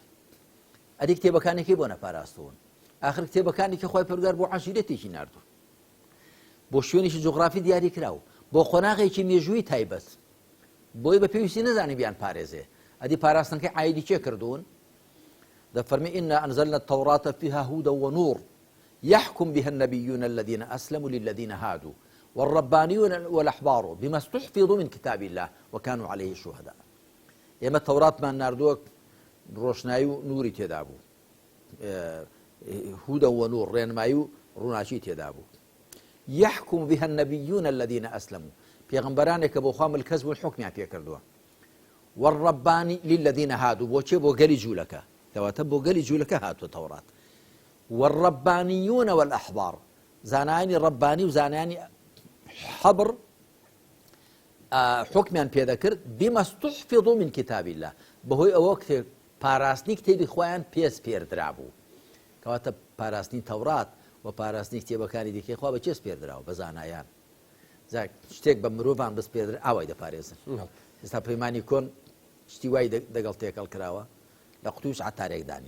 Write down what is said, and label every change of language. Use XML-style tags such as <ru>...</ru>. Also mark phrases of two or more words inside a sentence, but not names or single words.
<ckb>ئەدی کتێبەکانێکی بۆ نەپاراستوون، آخر کتێبەکانی کە خۆی پەروەردگار بۆ عەشیرەتێکی ناردوو، بۆ شوێنێکی جوغرافی دیاری کراو، بۆ قۆناغێکی مێژووی تایبەت، بۆی بە پێویستی نەزانی بیان پارێزێ. ئەدی پاراستنەکەی عایدی چێ کردوون؟</ckb> <ar>دەفەرمی ئینا ئەنزەلنا التەوڕات فیها هودا ونور يحكم بها النبيون الذين أسلموا للذين هادوا والربانيون والأحبار بما استحفظوا من كتاب الله وكانوا عليه شهداء.</ar> <ckb>ئێمە تەوراتمان ناردووە ڕۆشنایی و نوری تێدا بوو،</ckb> <ar>هودا ونور</ar> <ckb>ڕێنمایی و ڕووناچی تێدا بوو.</ckb> <ar>يحكم بها النبيون الذين أسلموا،</ar> <ckb>پێغەمبەرانێک کە بۆ خوا ملکەز بوون حکمیان پێ کردووە.</ckb> <ar>والربانی للذين هادوا،</ar> <ckb>بۆ چێ؟ بۆ گەلی جوولەکە، کەواتە بۆ گەلی جوولەکە هاتووە تەورات.</ckb> <ar>والربانيون والأحبار،</ar> <ckb>زانایانی ڕەبانی و زانایانی حەبر حکمیان پێدەکرد</ckb> <ar>بما استحفظوا من كتاب الله،</ar> <ckb>بەهۆی ئەوە کتێب پاراستنی کتێبی خۆیان پێسپێردرا بوو. کەواتە پاراستنی تەورات و پاراستنی کتێبەکانی دیکەی خوا بە چێ سپێردراوە؟ بە زانایان. شتێک بە مرۆڤان بسپێردرا ئاوای دەپارێزن. ئێستا پەیمانی کۆن شتی وای دەگەڵ تێکەڵ کراوە لە قوتوش عتارێک دانیە.</ckb>